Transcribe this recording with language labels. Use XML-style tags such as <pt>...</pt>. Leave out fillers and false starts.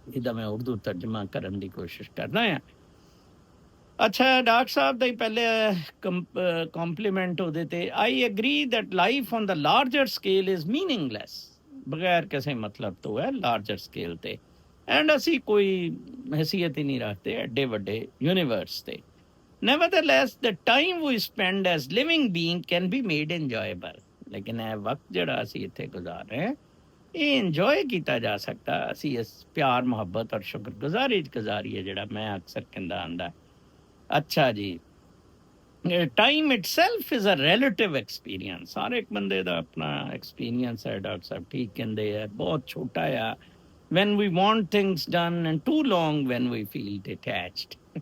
<pa>ਇਹਦਾ ਮੈਂ ਉਰਦੂ ਤਰਜਮਾ ਕਰਨ ਦੀ ਕੋਸ਼ਿਸ਼ ਕਰਦਾ ਹਾਂ। ਅੱਛਾ, ਡਾਕਟਰ ਸਾਹਿਬ ਦਾ ਹੀ ਪਹਿਲੇ ਕੰਪਲੀਮੈਂਟ ਉਹਦੇ ਤੇ,</pa> <en>I agree that life on the larger scale is meaningless,</en> <pa>ਬਗੈਰ ਕਿਸੇ ਮਤਲਬ ਤੋਂ ਹੈ ਲਾਰਜਰ ਸਕੇਲ ਤੇ। ਐਂਡ ਅਸੀਂ ਕੋਈ ਹੈਸੀਅਤ ਹੀ ਨਹੀਂ ਰੱਖਦੇ ਐਡੇ ਵੱਡੇ ਯੂਨੀਵਰਸ ਤੇ।</pa> <en>Nevertheless, the time we spend as living being can be made enjoyable.</en> <pa>ਲੇਕਿਨ ਇਹ ਵਕਤ ਜਿਹੜਾ ਅਸੀਂ ਇੱਥੇ ਗੁਜ਼ਾਰ ਰਹੇ ਹਾਂ, ਇਹ ਇੰਜੋਏ ਕੀਤਾ ਜਾ ਸਕਦਾ। ਅਸੀਂ ਇਸ ਪਿਆਰ ਮੁਹੱਬਤ ਔਰ ਸ਼ੁਕਰਗੁਜ਼ਾਰੀ 'ਚ ਗੁਜ਼ਾਰੀਏ, ਜਿਹੜਾ ਮੈਂ ਅਕਸਰ ਕਹਿੰਦਾ ਆਂਦਾ। ਅੱਛਾ ਜੀ,</pa> <en>Time itself is a relative experience.</en> <pa>ਹਰ ਇੱਕ ਬੰਦੇ ਦਾ ਆਪਣਾ ਐਕਸਪੀਰੀਅੰਸ ਹੈ, ਡਾਕਟਰ ਸਾਹਿਬ ਠੀਕ ਕਹਿੰਦੇ ਆ, ਬਹੁਤ ਛੋਟਾ ਆ</pa> <en>when we want things done and too long when we feel detached.</en>